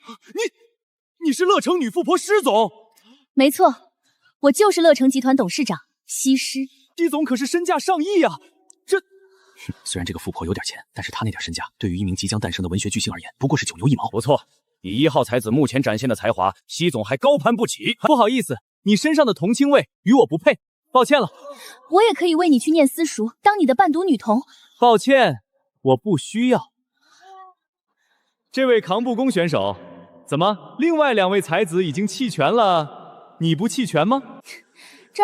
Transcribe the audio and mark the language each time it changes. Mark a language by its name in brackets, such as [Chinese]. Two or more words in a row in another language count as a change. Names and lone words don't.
[Chinese] 你是樂城女富婆施總？沒錯，我就是樂城集團董事長西施。西總可是身價上億啊！雖然這個富婆有點錢，但是她那點身價，對於一名即將誕生的文學巨星而言，不過是9牛1毛。不錯。以1號才子目前展現的才華，西總還高攀不起。不好意思，你身上的同青味與我不配，抱歉了。我也可以為你去念私塾，當你的伴讀女童。抱歉，我不需要。這位扛木工選手，怎麼另外2位才子已經棄權了，你不棄權嗎？